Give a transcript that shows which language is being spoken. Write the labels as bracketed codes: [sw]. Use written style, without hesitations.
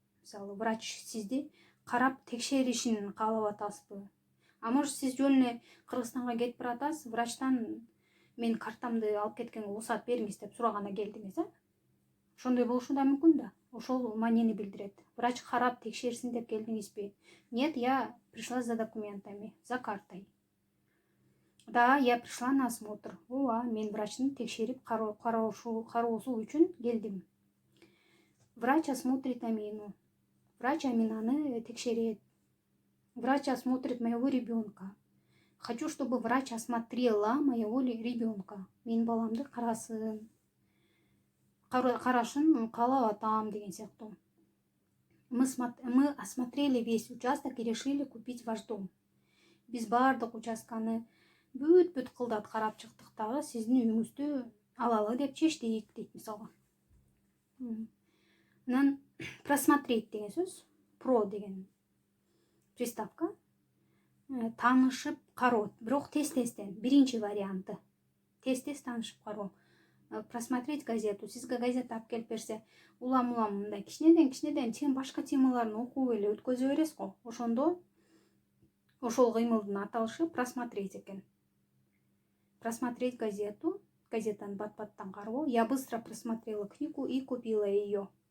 [ky] Мисалы, врач сизди карап текшеришин каалап атасызбы? А может, сиз жөн Кыргызстанга кетип баратасыз, врачтан мен картамды алып кеткенге уруксат бериңиз деп сурагана келдиңиз, Ошондой болушу да мүмкүн да. Ошол маанини билдирет. Врач карап текшерсин деп келдиңизби? [ru] Нет, я пришла за документами, за картой. Да, я пришла на осмотр. [ky] Ооба, мен врачтын текшерип кароосу үчүн келдим. [ru] Врач осмотрит Амину. [ky] Врач Аминаны текшерет. [ru] Врач осмотрит моего ребенка. Хочу, чтобы врач осмотрела моего ребенка. [ky] Мен баламды карасын. Карашын каалап атам деген сыяктуу. [ru] Мы осмотрели весь участок и решили купить ваш дом. [ky] Биз баардык участканы бүт кылдат карап чыктык дагы сиздин үйүңүздү алалы деп чечтик дейт, мисалы. Анан просмотреть деген сөз, про деген приставка, таанышып кароо, бирок тез-тезден, биринчи варианты. Тез-тез таанышып кароо. [ru] Просмотреть газету. [ky] Сизге газета алып келип берсе, улам мындай кичинеден сен башка темаларын окуп эле өткөзө бересиз го. Ошондо ошол кыймылдын аталышы просмотреть экен. [ru] Просмотреть газету, [ky] газетаны бат-баттан кароо. [ru] Я быстро просмотрела книгу и купила ее.